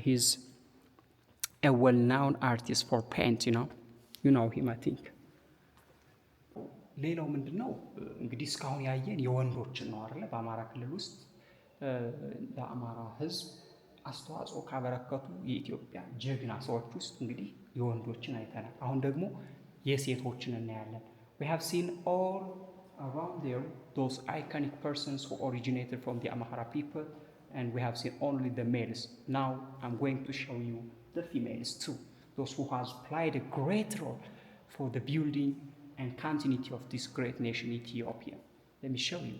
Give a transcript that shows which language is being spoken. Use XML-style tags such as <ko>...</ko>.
<en>He's a well-known artist for paint, you know him, I think.</en> <am>ሌላው ምንድነው እንግዲህ እስካሁን ያየን የወንዶችን ነው አይደል? በአማራ ክልል ውስጥ ለአማራ ሕዝብ አስተዋጽኦ ካበረከቱ የኢትዮጵያ ጀግና ሰዎች ውስጥ እንግዲህ የወንዶችን አይተናል። አሁን ደግሞ የሴቶችን እናያለን.</am> <en>We have seen all around there those iconic persons who originated from the Amhara people, and we have seen only the males. Now I'm going to show you the females too, those who has played a great role for the building and continuity of this great nation Ethiopia. Let me show you.</en>